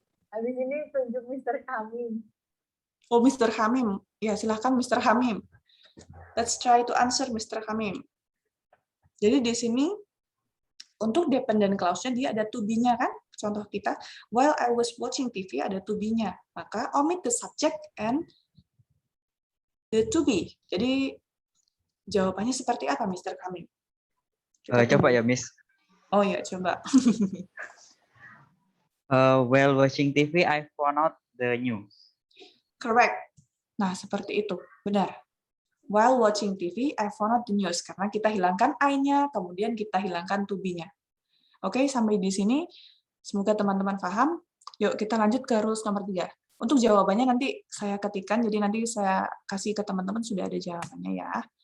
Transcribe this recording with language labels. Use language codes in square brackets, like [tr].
[id] Habis ini tunjuk Mr. Kamim. Oh, Mr. Hamim. Ya, silahkan Mr. Hamim. [en] Let's try to answer Mr. Hamim. [id] Jadi di sini untuk dependent clause-nya dia ada to be-nya kan? Contoh kita, [en] while I was watching TV [id] ada to be-nya. [en] Maka omit the subject and the to be. [id] Jadi jawabannya seperti apa Mr. Hamim? Coba ya, Miss. Oh ya, coba. [en] While watching TV, I found out the news. [id] Correct. Nah, seperti itu. Benar. [en] While watching TV, I found out the news. [id] Karena kita hilangkan I-nya, kemudian kita hilangkan to be-nya. Oke, sampai di sini. Semoga teman-teman paham. Yuk, kita lanjut ke rules nomor 3. Untuk jawabannya nanti saya ketikkan, jadi nanti saya kasih ke teman-teman sudah ada jawabannya ya.